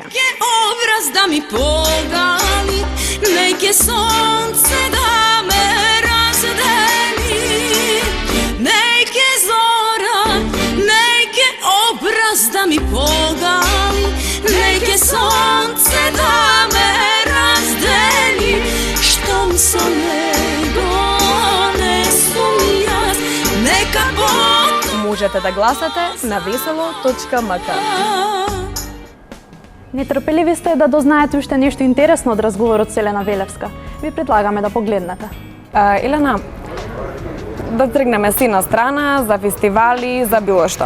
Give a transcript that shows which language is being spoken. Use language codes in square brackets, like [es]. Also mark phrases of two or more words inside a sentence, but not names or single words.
[mk] Неке образ да ми погали, неке сонце да ме раздели, неке зора, неке образ да ми погали, неке сонце да ме раздели, штом са него не сум јаз, нека потом. Можете да гласате на весело.мк. Нетрпеливи сте да дознаете уште нешто интересно од разговорот со Елена Велевска. Ви предлагаме да погледнете. Елена, да тргнеме си на страна за фестивали, за било што.